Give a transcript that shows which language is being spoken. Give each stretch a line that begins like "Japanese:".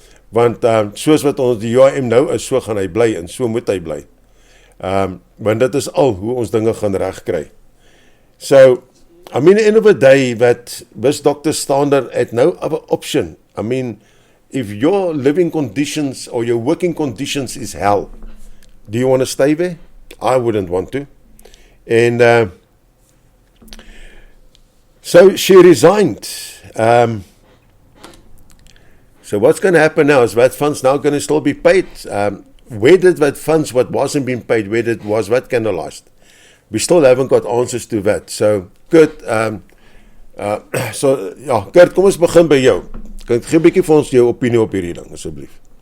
Afrikaans: Want soos wat ons die UIM nou is, so gaan hy bly en so moet hy bly. Want dit is al hoe ons dinge gaan regkry.
English: So, I mean, at the end of the day, that this Dr. Stander had no other option. I mean, if your living conditions or your working conditions is hell, do you want to stay there? I wouldn't want to. And so she resigned. So what's going to happen now? Is that funds now going to still be paid? Where did that funds, what wasn't being paid, was that canalized? We still haven't got answers to that.
Afrikaans: So, Kurt, Kurt, kom ons begin by jou. Kan jy 'n bietjie vir ons jou opinie op hierdie ding, asseblief?